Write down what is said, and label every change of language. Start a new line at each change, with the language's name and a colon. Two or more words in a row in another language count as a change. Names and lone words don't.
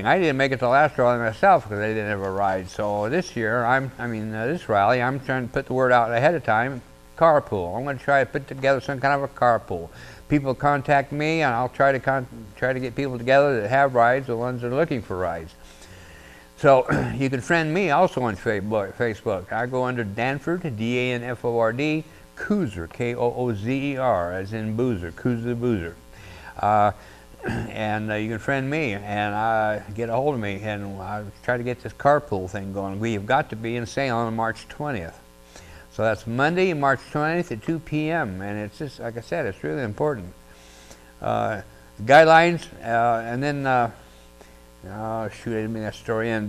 English: I didn't make it to the last rally myself because I didn't have a ride. So this year, this rally, I'm trying to put the word out ahead of time. Carpool. I'm going to try to put together some kind of a carpool. People contact me, and I'll try to get people together that have rides, the ones that are looking for rides. So you can friend me also on Facebook. I go under Danford, D-A-N-F-O-R-D, Koozer, K-O-O-Z-E-R, as in boozer, Koozer the boozer. And you can friend me and get a hold of me, and try to get this carpool thing going. We have got to be in Salem on March 20th. So that's Monday, March 20th at 2 p.m. And it's just, like I said, it's really important. Guidelines, and then, oh shoot, I didn't mean that story in.